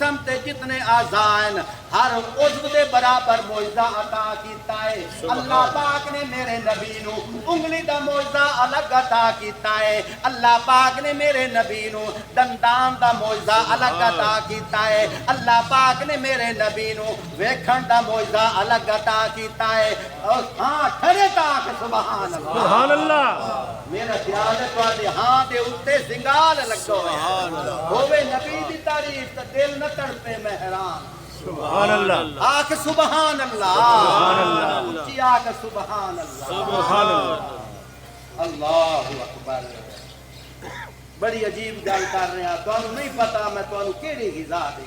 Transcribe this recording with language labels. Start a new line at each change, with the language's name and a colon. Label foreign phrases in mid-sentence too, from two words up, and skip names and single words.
Punjabi: تے جتنے اعضاء ہیں ہر عضو دے برابر معجزہ عطا کیتا ہے اللہ پاک نے میرے نبی نو انگلی دا معجزہ الگ عطا کیتا ہے اللہ پاک نے میرے نبی نو دندان دا معجزہ الگ عطا کیتا ہے اللہ پاک نے میرے نبی نو ویکھن دا معجزہ الگ عطا کیتا ہے اور ہاں کھڑے تاک
Arabic: سبحان اللہ سبحان اللہ
Punjabi: میرا خیال ہے تواڈے ہاں دے اوتے سنگال لگو ہوے نبی دی تعریف تے دل نہ تڑپے میں حیران
Arabic: سبحان اللہ آکھ سبحان اللہ سبحان اللہ
Punjabi: اونچی آکھ
Arabic: سبحان اللہ سبحان اللہ اللہ اکبر
Punjabi: بڑی عجیب گل کر رہے ہیں تانوں نہیں پتا میں تانوں کیڑی غذا دے